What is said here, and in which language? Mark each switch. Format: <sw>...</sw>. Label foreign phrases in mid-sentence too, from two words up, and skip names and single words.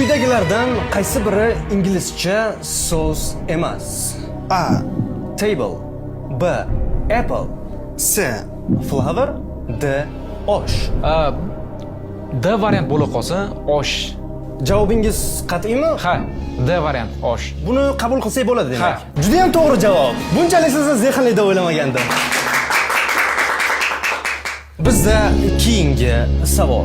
<uz>Quyidagilardan qaysi biri inglizcha so'z emas? A. Table. B. Apple. C. Flower. D. Osh. D variant bo'la qolsa, osh. Javobingiz qat'iymi? Ha, D variant osh. Buni qabul qilsak bo'ladi demak. Ha. Juda ham to'g'ri javob. Bunchalik sizni zehnli deb o'ylamagandim. Bizda keyingi savol.</uz>